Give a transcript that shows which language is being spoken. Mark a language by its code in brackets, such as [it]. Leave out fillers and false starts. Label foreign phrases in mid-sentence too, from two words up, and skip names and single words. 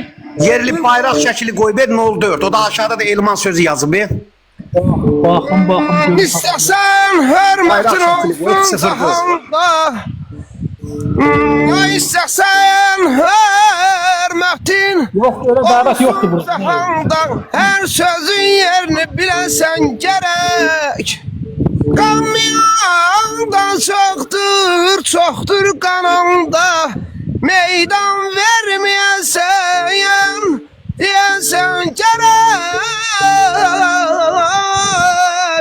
[az] Yerli bayrak şəkili qoy ver [tr] ne oldu? [az] O da aşağıda da elman sözü yazıb. Bakın. İstəsən hörmətin olsun sahanda. İstəsən hörmətin [tr] Yok öyle davet yoktu burada. [az] sahanda. Hər sözün yerini biləsən gərək. Qanmayandan çoxdur qananda. Meydan verməyəsən deyəsən gərək.